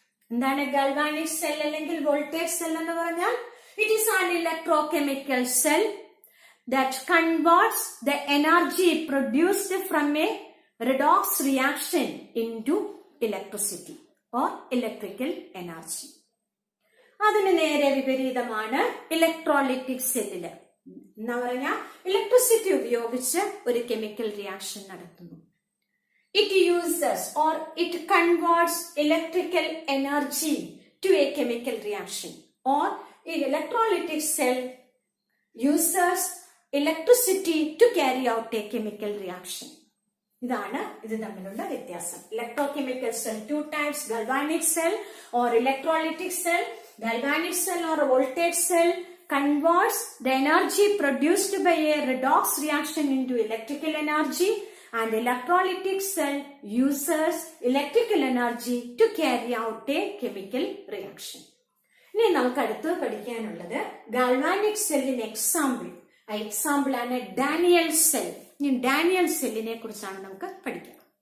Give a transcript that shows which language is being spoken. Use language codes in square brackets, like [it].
[ml] എന്താണ് galvanic cell അല്ലെങ്കിൽ voltage cell എന്ന് പറഞ്ഞാൽ? [en] It is an electrochemical cell that converts the energy produced from a redox reaction into electricity or electrical energy. [ml] അതിന് നേരെ വിപരീതമാണ് electrolytic സെല്ലില്. എന്താ പറഞ്ഞാൽ ഇലക്ട്രിസിറ്റി ഉപയോഗിച്ച് ഒരു കെമിക്കൽ റിയാക്ഷൻ നടത്തുന്നു. [en] It uses or it converts electrical energy to a chemical reaction or electrolytic cell uses electricity to carry out a chemical reaction. [ml] ഇതാണ് ഇത് തമ്മിലുള്ള വ്യത്യാസം. [en] Electrochemical cell, 2 types: galvanic cell or electrolytic cell. Galvanic cell or voltaic cell converts the energy produced by a redox reaction into electrical energy, and electrolytic cell uses electrical energy to carry out a chemical reaction. [ml] ഇനി നമുക്ക് അടുത്ത് പഠിക്കാനുള്ളത് galvanic സെല്ലിന് example. ആ example ആണ് Daniel cell. ഇനി Daniel സെല്ലിനെ കുറിച്ചാണ് നമുക്ക് പഠിക്കാം.